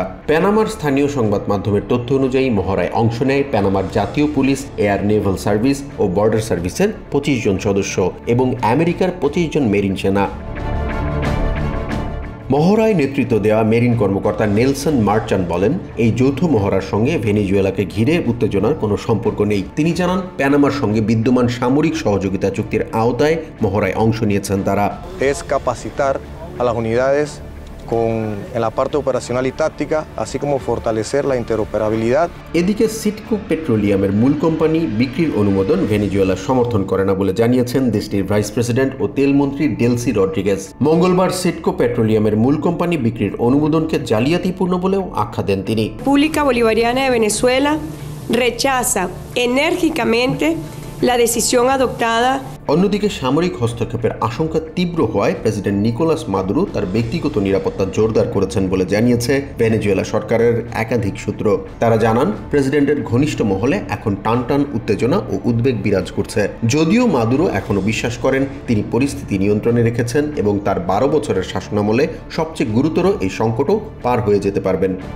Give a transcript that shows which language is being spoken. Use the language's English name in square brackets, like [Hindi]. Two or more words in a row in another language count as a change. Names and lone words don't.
[Bangla] প্যানামার স্থানীয় সংবাদ মাধ্যমের তথ্য অনুযায়ী মহড়ায় অংশ নেয় প্যানামার জাতীয় পুলিশ, এয়ার নেভাল সার্ভিস ও বর্ডার সার্ভিসের 25 জন সদস্য এবং আমেরিকার 25 জন মেরিন সেনা। মহড়ায় নেতৃত্ব দেওয়া মেরিন কর্মকর্তা নেলসন মার্চান বলেন, এই যৌথ মহড়ার সঙ্গে ভেনেজুয়েলাকে ঘিরে উত্তেজনার কোনো সম্পর্ক নেই। তিনি জানান, প্যানামার সঙ্গে বিদ্যমান সামরিক সহযোগিতা চুক্তির আওতায় মহড়ায় অংশ নিয়েছেন তারা। [Spanish] en la parte operacional y táctica, así como fortalecer la interoperabilidad. [Bangla] এদিকে সিটকো পেট্রোলিয়ামের মূল কোম্পানি বিক্রির অনুমোদন ভেনেজুয়েলা সমর্থন করে না বলে জানিয়েছেন দেশটির ভাইস প্রেসিডেন্ট ও তেলমন্ত্রী ডেলসি রড্রিগেজ। মঙ্গলবার সিটকো পেট্রোলিয়ামের মূল কোম্পানি বিক্রির অনুমোদনকে জালিয়াতিপূর্ণ বলেও আখ্যা দেন তিনি। [Spanish] República Bolivariana de Venezuela rechaza enérgicamente la decisión adoptada. [Bangla] অন্যদিকে সামরিক হস্তক্ষেপের আশঙ্কা তীব্র হওয়ায় প্রেসিডেন্ট নিকোলাস মাদুরো তার ব্যক্তিগত নিরাপত্তা জোরদার করেছেন বলে জানিয়েছে ভেনেজুয়েলা সরকারের একাধিক সূত্র। তারা জানান, প্রেসিডেন্টের ঘনিষ্ঠ মহলে এখন টানটান উত্তেজনা ও উদ্বেগ বিরাজ করছে। যদিও মাদুরো এখনো বিশ্বাস করেন তিনি পরিস্থিতি নিয়ন্ত্রণে রেখেছেন এবং তার 12 বছরের শাসনামলে সবচেয়ে গুরুতর এই সংকটও পার হয়ে যেতে পারবেন।